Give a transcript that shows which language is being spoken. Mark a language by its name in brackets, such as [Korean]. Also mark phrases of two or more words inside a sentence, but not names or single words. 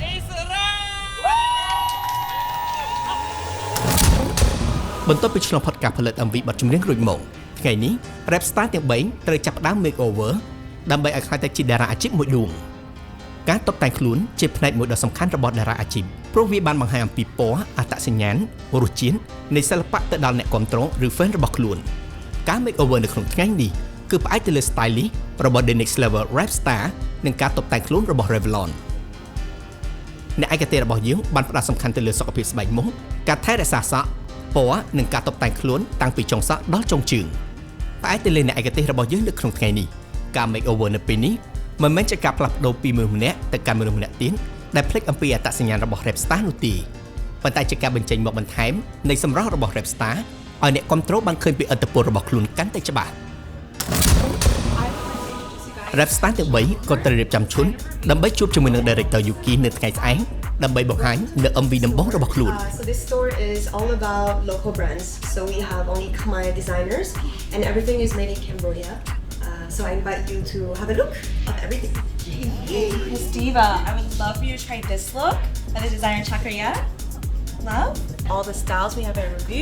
[Khmer] បន្ទាប់ពីឆ្លងផុតការផលិត MV បទចម្រៀងរួចមកថ្ងៃនេះ Rap Star ទាំង3ត្រូវចាប់ផ្ដើម makeover ដើម្បីឲ្យខ្លាចតែជាតារាអាជីពមួយដួងការតុបតែងខ្លួនជាផ្នែកមួយដ៏សំខាន់របស់តារាអាជីពព្រោះវាបានបង្ហាញអំពីពណ៌អត្តសញ្ញាណរសជាតិនៃសិល្បៈទៅដល់ អ្នកគាំទ្រឬ fan របស់ខ្លួនការ [English] make over [Khmer] នៅក្នុងថ្ងៃនេះគឺផ្អែកទៅលើ stylist របស់ The Next Level Rap Star និងការតុបតែងខ្លួនរបស់ Revlon អ្នកឯកទេសរបស់យើងបានផ្ដោត សំខាន់ទៅលើសុខភាពស្បែកមុខការថែរក្សាសក់ពណ៌និងការតុបតែងខ្លួនតាំងពីចុងសក់ដល់ចុងជើងផ្អែកទៅលើ អ្នកឯកទេសរបស់យើងនៅក្នុងថ្ងៃនេះការ [English] make over [Khmer] នៅពេលនេះមិនមែនជាការផ្លាស់ប្ដូរពីមនុស្សម្នាក់ទៅកាន់មនុស្សម្នាក់ទៀតដែលភ្លេចអំពីអត្តសញ្ញាណរបស់ Rap Star នោះទេប៉ុន្តែជាការបញ្ចេញមកបន្ថែមនៃសម្រស់របស់ Rap Star ឲ្យអ្នកគាំទ្របានឃើញពីឥទ្ធិពលរបស់ខ្លួនកាន់តែច្បាស់ Rap Star ទាំង3ក៏ត្រូវរៀបចំឈុនដើម្បីជួបជាមួយនឹង Director Yuki នៅថ្ងៃស្អែកដើម្បីបង្ហាញនៅ MV ដំបូងរបស់ខ្លួន [English] So this store is all about local brands. So we have only Khmer designers and everything is made in Cambodia. So I invite you to have a look of everything. Miss Diva, I would love for you to try this look by the designer Chakriya. Love all the styles we have at review.